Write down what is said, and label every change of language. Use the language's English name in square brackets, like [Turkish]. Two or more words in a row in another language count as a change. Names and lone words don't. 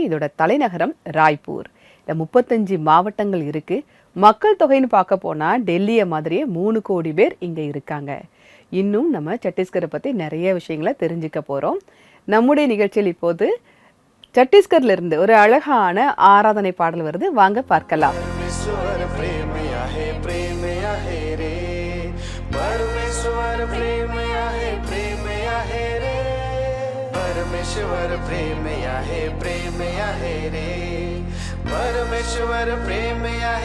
[Tamil] இதோட தலைநகரம் ராய்ப்பூர். இந்த 35 மாவட்டங்கள் இருக்குது. மக்கள் தொகைன்னு பார்க்க போனால் டெல்லியை மாதிரியே 3 கோடி பேர் இங்கே இருக்காங்க. இன்னும் நம்ம சத்தீஸ்கரை பற்றி நிறைய விஷயங்களை தெரிஞ்சுக்க போகிறோம். நம்முடைய நிகழ்ச்சியில் இப்போது சத்தீஸ்கர்லேருந்து ஒரு அழகான ஆராதனை பாடல் வருது. வாங்க பார்க்கலாம். [Marathi] परमेश्वर प्रेम आहे प्रेम आहे रे परमेश्वर प्रेम आहे